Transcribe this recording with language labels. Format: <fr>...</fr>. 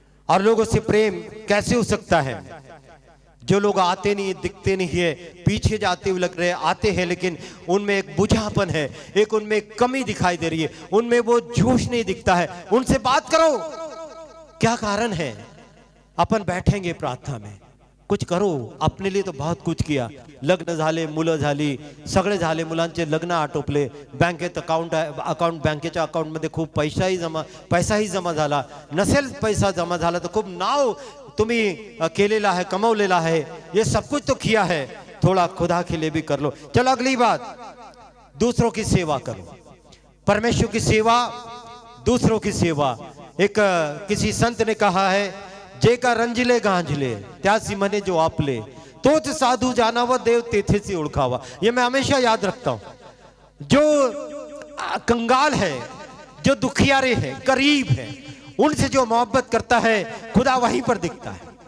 <hi>और लोगों से प्रेम कैसे हो सकता है? जो लोग आते नहीं, दिखते नहीं है, पीछे जाते हुए लग रहे हैं, आते हैं लेकिन उनमें एक बुझापन है, एक उनमें एक कमी दिखाई दे रही है, उनमें वो जोश नहीं दिखता है, उनसे बात करो। क्या कारण है? अपन बैठेंगे प्रार्थना में, कुछ करो।</hi> <mr>अपने लिए तो बहुत कुछ किया, लग्न झाले, मुलं झाली, सगळे झाले, मुलांचे लग्न आटोपले, बँकेत अकाउंट बँकेच्या अकाउंटमध्ये खूप पैसाही जमा झाला, नसेल पैसा जमा झाला तर खूप नाव तुम्ही केलेला है, कमवलेला है,</mr> <hi>ये सब कुछ तो किया है, थोड़ा खुदा के लिए भी कर लो। चलो अगली बात, दूसरों की सेवा करो। परमेश्वर की सेवा, दूसरों की सेवा। एक किसी संत ने कहा है,</hi> <mr>जे का रंजिले गांजले त्यासी मने जो आपले, तोच साधु जानावा देव तेथे से ओळखावा।</mr> <hi>ये मैं हमेशा याद रखता हूं। जो कंगाल है, जो दुखियारे हैं, गरीब हैं, उनसे जो मोहब्बत करता है खुदा वहीं पर दिखता है।</hi>